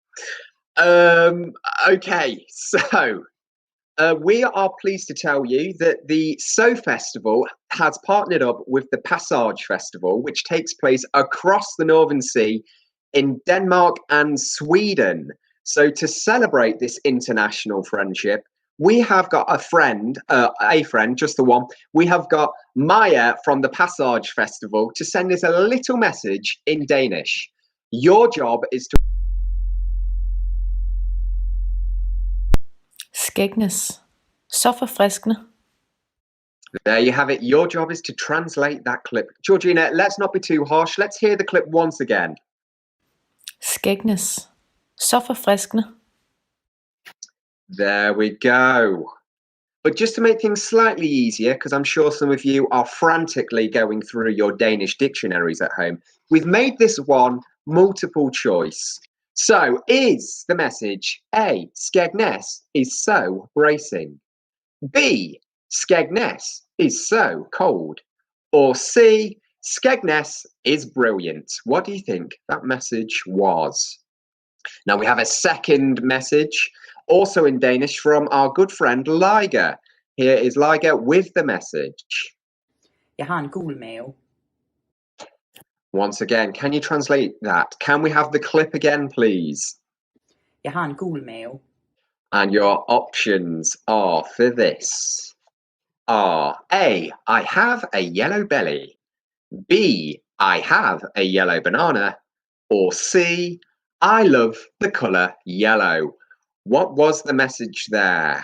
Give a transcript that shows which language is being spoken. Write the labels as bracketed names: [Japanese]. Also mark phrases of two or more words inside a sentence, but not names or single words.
[English] Okay, so we are pleased to tell you that the So Festival has partnered up with the Passage Festival, which takes place across the Northern Sea in Denmark and Sweden. So to celebrate this international friendship, we have got a friend, just the one. We have got Maya from the Passage Festival to send us a little message in Danish. Your job is to... [Danish] Skægnes. Så forfriskende. [English] There you have it. Your job is to translate that clip. Georgina, let's not be too harsh. Let's hear the clip once again. [Danish] Skægnes. Så forfriskende. [English] There we go. But just to make things slightly easier, because I'm sure some of you are frantically going through your Danish dictionaries at home, we've made this one multiple choice. So, is the message A, Skegness is so bracing? B, Skegness is so cold? Or C, Skegness is brilliant? What do you think that message was? Now we have a second message, also in Danish, from our good friend Liger. Here is Liger with the message. [Danish] Jeg har en gul mave. [English] Once again, can you translate that? Can we have the clip again, please? [Danish] Jeg har en gul mave. [English] And your options are for this are A, I have a yellow belly. B, I have a yellow banana. Or C, I love the colour yellow. What was the message there?